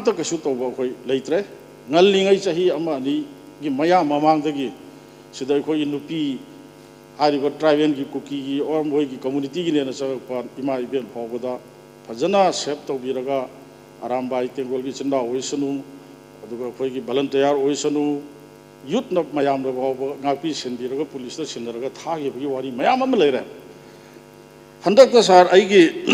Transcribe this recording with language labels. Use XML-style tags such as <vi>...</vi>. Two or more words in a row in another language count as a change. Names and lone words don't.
<mni>ta kasu to ba khoi leitre ngallingai chahi ama ni gi maya mamang da gi sida khoi nupi hariba tribe gi kuki gi or moi gi community gi ne na sa pa ima iben phawda fajana sep to biraga arambai tengol gi chinda oisanu aduga khoi gi volunteer oisanu youth na mayam da ba ngapi sendiraga police da sendiraga thagi bi wari mayam am leire handak ta sar ai gi</mni>